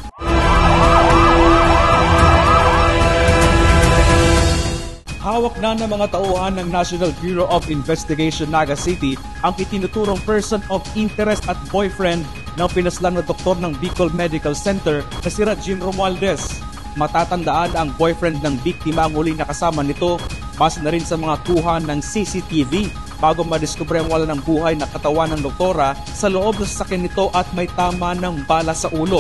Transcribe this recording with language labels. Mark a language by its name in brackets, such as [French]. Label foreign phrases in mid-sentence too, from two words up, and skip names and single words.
[Filipino] Hawak na ng mga tauhan ng National Bureau of Investigation Naga City ang itinuturong [English] person of interest [Filipino] at boyfriend ng pinaslang na doktor ng Bicol Medical Center na si Jim Romualdez. Matatandaan ang boyfriend ng biktima ang huling nakasama nito base na rin sa mga kuha ng CCTV bago madiskubre ang wala ng buhay na katawan ng doktora sa loob ng sasakyan nito at may tama ng bala sa ulo.